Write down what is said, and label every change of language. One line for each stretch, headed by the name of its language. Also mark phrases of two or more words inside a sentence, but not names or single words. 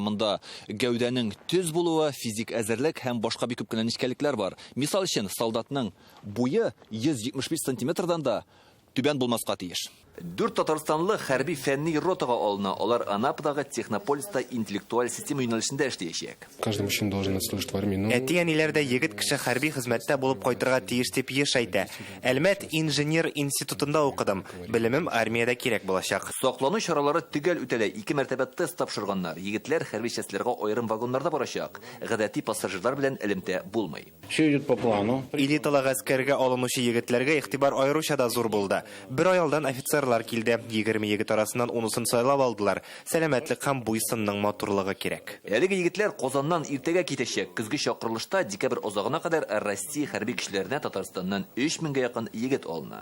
Tatar: Монда гәүдәнең төз булуы, физик әзерлек һәм башка бик күп кенә нечкәлекләр бар. Мисал өчен, солдатның буе 175 сантиметрдан да түбән булмаска тиеш. 4 Татарстанлы хәрби фәнни ротага алына. Алар Анападагы Технополиста интеллектуаль система юнәлешендә эшләячәк.
Russian: Каждый мужчина должен отслужить в армии.
Tatar: Әти-әниләрдә егет кеше хәрби хезмәттә булып кайтырга тиеш дип еш әйтә. Әлмәт инженер институтында укыдым. Белемем армиядә кирәк булачак. Саклану чаралары төгәл үтәлә. 2 мәртәбә тест тапшырганнар. Егетләр хәрби частьләргә аерым вагоннарда барачак. Гадәти пассажирлар белән элемтә булмый.
Russian: Все идет по плану.
Tatar: Элиталы гаскәргә алынучы егетләргә игътибар аеруча да зур булды. Бер ай алдан офицерлар килде. 20 егет арасыннан 10-сын сайлап алдылар. Сәламәтлек һәм буйсынның матурлыгы кирәк. Әлеге егетләр Казаннан иртәгә китәчәк. Көзге чакырылышта декабрь азагына кадәр Россия хәрби көчләренә Татарстаннан 3000-гә якын егет алына.